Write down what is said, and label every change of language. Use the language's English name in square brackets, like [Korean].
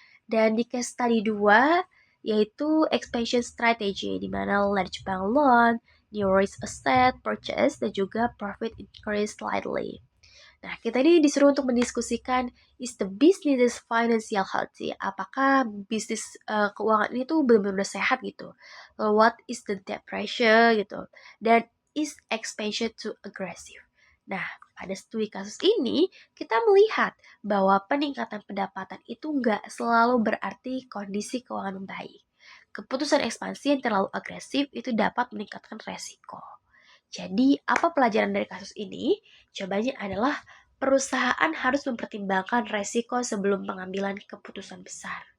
[Indonesian] Dan di [English] case study 2 yaitu expansion strategy di mana large bank loan, new risk asset purchase [Indonesian] dan juga [English] profit increase slightly. [Indonesian] Nah, kita ini disuruh untuk mendiskusikan [English] is the business financial healthy? [Indonesian] Apakah bisnis keuangan ini tuh benar-benar sehat gitu? [English] What is the debt ratio gitu? Dan is expansion too aggressive? [Indonesian] Nah, pada studi kasus ini, kita melihat bahwa peningkatan pendapatan itu nggak selalu berarti kondisi keuangan membaik. Keputusan ekspansi yang terlalu agresif itu dapat meningkatkan resiko. Jadi, apa pelajaran dari kasus ini? Jawabannya adalah perusahaan harus mempertimbangkan resiko sebelum pengambilan keputusan besar.